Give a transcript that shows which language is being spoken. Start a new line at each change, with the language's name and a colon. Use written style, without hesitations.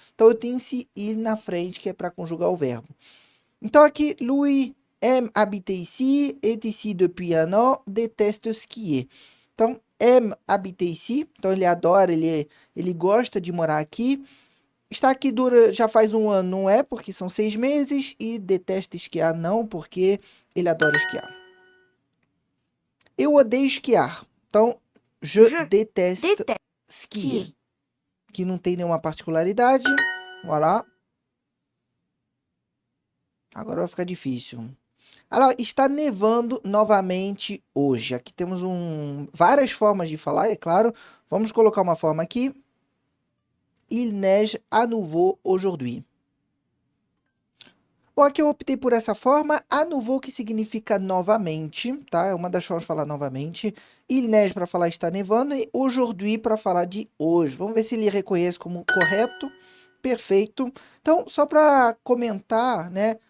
Portuguese: Então eu tenho esse il na frente que é para conjugar o verbo. Então aqui,
French: Louis aime habiter ici, est ici depuis un an, déteste skier.
Portuguese: Então,
French: aime habiter ici,
Portuguese: então ele adora, ele gosta de morar aqui. Está aqui já faz 1 ano, não é, porque são 6 meses, e detesta esquiar não, porque ele adora esquiar. Eu odeio esquiar. Então,
French: je déteste skier.
Portuguese: Que não tem nenhuma particularidade. Voilà. Agora vai ficar difícil. Alors, está nevando novamente hoje. Aqui temos várias formas de falar, é claro. Vamos colocar uma forma aqui.
French: Il neige à nouveau aujourd'hui.
Portuguese: Bom, aqui eu optei por essa forma. À nouveau, que significa novamente, tá? É uma das formas de falar novamente. Il neige para falar está nevando e aujourd'hui para falar de hoje. Vamos ver se ele reconhece como correto. Perfeito. Então, só para comentar, né?